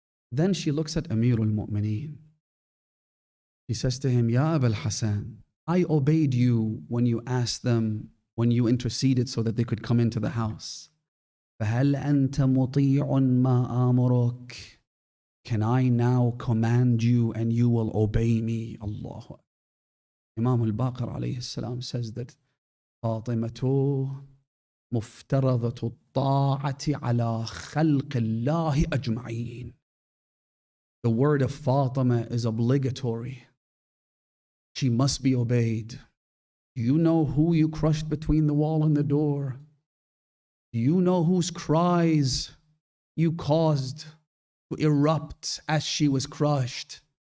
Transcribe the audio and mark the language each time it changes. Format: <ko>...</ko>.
<en>Then she looks at Amirul Mu'mineen. She says to him, Ya Abul Hasan, I obeyed you when you asked them, when you interceded so that they could come into the house.</en> <ar>فَهَلْ أَنْتَ مُطِيعٌ مَا آمُرُكَ?</ar> <en>Can I now command you and you will obey me? Allah. Imam al-Baqir alayhi salam says that</en> <ar>فاطمة مفترضة الطاعة على خلق الله أجمعين.</ar> <en>The word of Fatima is obligatory. She must be obeyed. Do you know who you crushed between the wall and the door? Do you know whose cries you caused to erupt as she was crushed?</en>